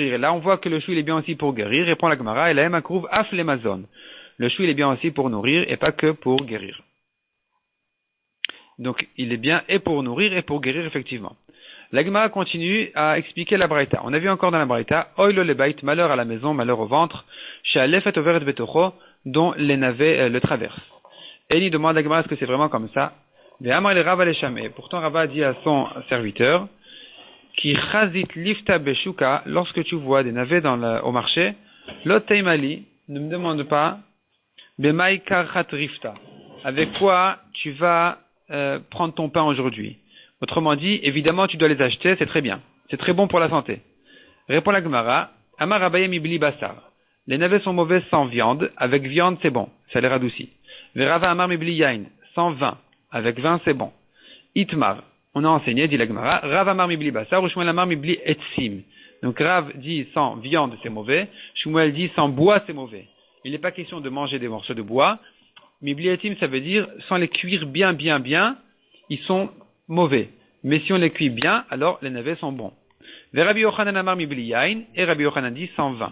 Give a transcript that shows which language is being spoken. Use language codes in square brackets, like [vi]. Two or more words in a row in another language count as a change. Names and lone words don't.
[fr] Et là on voit que le chou il est bien aussi pour guérir, répond la Gemara, et la [arc] אימא כרוב אף למזון. [fr] Le chou il est bien aussi pour nourrir et pas que pour guérir. Donc il est bien et pour nourrir et pour guérir effectivement. La Gemara continue à expliquer la braïta. On a vu encore dans la braïta, [arc] אוי לו לבית, [fr] malheur à la maison, malheur au ventre, [arc] שהלפת עוברת בתוכו, [fr] dont les navets le traversent. Et il demande à la Gemara est-ce que c'est vraiment comme ça? Pourtant Rava a dit à son serviteur, [arc] כי חזית ליפתא בשוקא, [fr] lorsque tu vois des navets au marché, [arc] לא תימא לי, [fr] ne me demande pas, [arc] במאי כרכת ריפתא, [fr] avec quoi tu vas prendre ton pain aujourd'hui. Autrement dit, évidemment, tu dois les acheter, c'est très bien. C'est très bon pour la santé. Répond la Gemara, [arc] אמר אביי מבלי בשר. [fr] Les navets sont mauvais sans viande, avec viande c'est bon, ça les radoucit. [arc] ורבא אמר מבלי יין, [fr] sans vin, avec vin c'est bon. [arc] Itmar, [fr] on a enseigné, dit la Gemara, [arc] רב אמר מבלי בשר, ושמואל אמר מבלי עצים. [fr] Donc Rav dit sans viande c'est mauvais, Shmuel dit sans bois c'est mauvais. Il n'est pas question de manger des morceaux de bois. [arc] מבלי עצים, [fr] ça veut dire sans les cuire bien, ils sont mauvais. Mais si on les cuit bien, alors les navets sont bons. [arc] ורבי יוחנן אמר מבלי יין, [fr] et Rabbi Yochanan dit sans vin.